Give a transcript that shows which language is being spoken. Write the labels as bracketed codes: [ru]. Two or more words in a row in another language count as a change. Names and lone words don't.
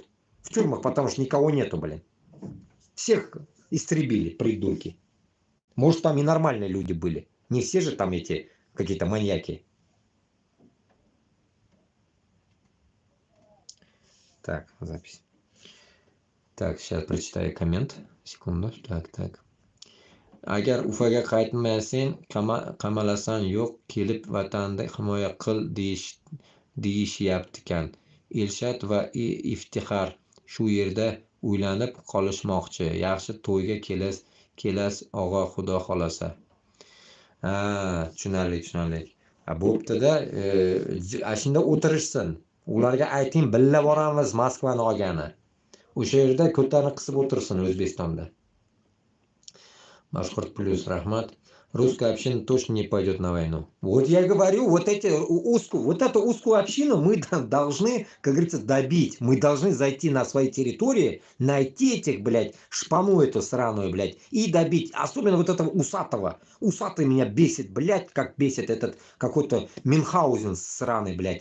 [ru] В тюрьмах, потому что никого нету, блин. Всех истребили, придурки. Может, там и нормальные люди были. Не все же там эти какие-то маньяки. Так, запись. Так, сейчас прочитаю коммент. Секунду. Так. [uz] Agar Ufaga qaytmasang, qamalasan, yo'q, kelib vatanda himoya qil deyishyaptikan. Elshad va Iftixor shu yerda uylanib qolishmoqchi. Yaxshi to'yga kelasiz og'a, xudo xolasa. Tushunarli. Bo'pti-da, shunda o'tirishsin. Ularga ayting, billa boramiz Moskvani olgani. O'sha yerda ko'tarni qisib o'tirsin O'zbekistonda. [ru] Башкорт плюс, Рахмат. Русская община точно не пойдет на войну. Вот я говорю, вот эту узкую общину мы должны, как говорится, добить. Мы должны зайти на свои территории, найти этих, блядь, шпану эту сраную, блядь, и добить. Особенно вот этого усатого. Усатый меня бесит, блядь, как бесит этот какой-то Мюнхгаузен сраный, блядь.